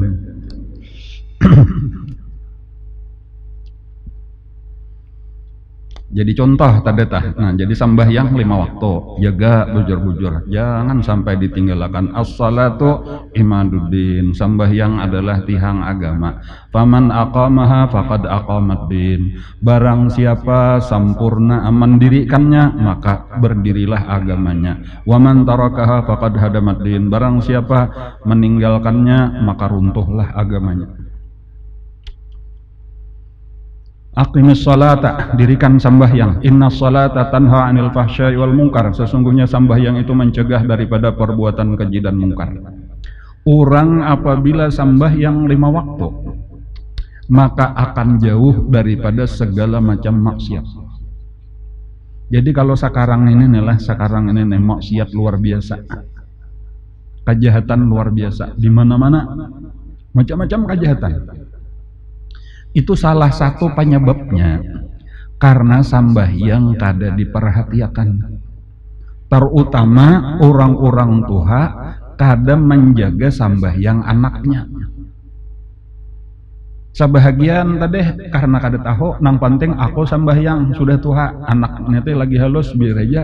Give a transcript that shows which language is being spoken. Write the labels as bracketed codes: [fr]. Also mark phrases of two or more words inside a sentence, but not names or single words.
[bjn] Jadi contoh tadi tah. Nah, jadi sambahyang 5 waktu, jaga bujur-bujur, jangan sampai ditinggalkan. [ar] الصلاة عماد الدين, [bjn] sambahyang adalah tiang agama. [ar] فمن أقامها فقد أقام الدين. [id] Barang siapa sempurna mendirikannya, maka berdirilah agamanya. [ar] ومن تركها فقد هدم الدين. [id] Barang siapa meninggalkannya, maka runtuhlah agamanya. [ar] أقم الصلاة, [bjn] dirikan sambahyang. [ar] إن الصلاة تنهى عن الفحشاء والمنكر. [id] Sesungguhnya sambahyang itu mencegah daripada perbuatan keji dan mungkar. [bjn] Orang apabila sambahyang 5 waktu, maka akan jauh daripada segala macam maksiat. Jadi kalau sekarang ini nih maksiat luar biasa. Kejahatan luar biasa di mana-mana. Macam-macam kejahatan. Itu salah satu penyebabnya karena sambahyang kada diperhatikan. Terutama orang-orang tua kada menjaga sambahyang anaknya. Sebahagian tadi karena kada tahu nang penting aku sambahyang sudah tua anaknya teh lagi halus biar aja.